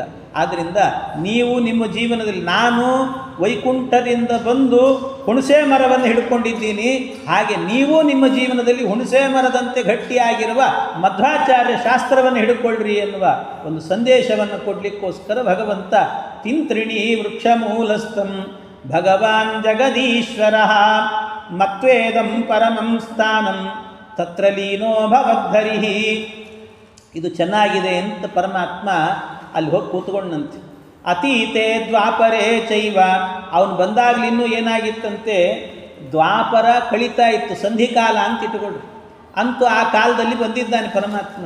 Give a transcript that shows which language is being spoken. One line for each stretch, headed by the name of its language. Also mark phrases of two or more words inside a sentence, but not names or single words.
Kannada: ಆದ್ದರಿಂದ ನೀವು ನಿಮ್ಮ ಜೀವನದಲ್ಲಿ, ನಾನು ವೈಕುಂಠದಿಂದ ಬಂದು ಹುಣಸೆ ಮರವನ್ನು ಹಿಡ್ಕೊಂಡಿದ್ದೀನಿ, ಹಾಗೆ ನೀವು ನಿಮ್ಮ ಜೀವನದಲ್ಲಿ ಹುಣಸೆ ಮರದಂತೆ ಗಟ್ಟಿಯಾಗಿರುವ ಮಧ್ವಾಚಾರ್ಯ ಶಾಸ್ತ್ರವನ್ನು ಹಿಡ್ಕೊಳ್ಳ್ರಿ ಎನ್ನುವ ಒಂದು ಸಂದೇಶವನ್ನು ಕೊಡಲಿಕ್ಕೋಸ್ಕರ ಭಗವಂತ
Sanskrit: ತಿಂತ್ರಿಣಿ ವೃಕ್ಷ ಮೂಲಸ್ಥಂ ಭಗವಾನ್ ಜಗದೀಶ್ವರ ಮತ್ವೇದಂ ಪರಮಂ ಸ್ಥಾನಂ ತತ್ರ ಲೀನೋ ಭವದ್ಧರಿಹಿ.
Kannada: ಇದು ಚೆನ್ನಾಗಿದೆ ಅಂತ ಪರಮಾತ್ಮ ಅಲ್ಲಿ ಹೋಗಿ ಕೂತ್ಕೊಂಡಂತೆ.
Sanskrit: ಅತೀತೆ ದ್ವಾಪರೇ ಚೈವ,
Kannada: ಅವನು ಬಂದಾಗಲಿ ಇನ್ನೂ ಏನಾಗಿತ್ತಂತೆ, ದ್ವಾಪರ ಕಳೀತಾ ಇತ್ತು, ಸಂಧಿಕಾಲ ಅಂತ ಇಟ್ಟುಕೊಳ್ಳು. ಅಂತೂ ಆ ಕಾಲದಲ್ಲಿ ಬಂದಿದ್ದಾನೆ ಪರಮಾತ್ಮ.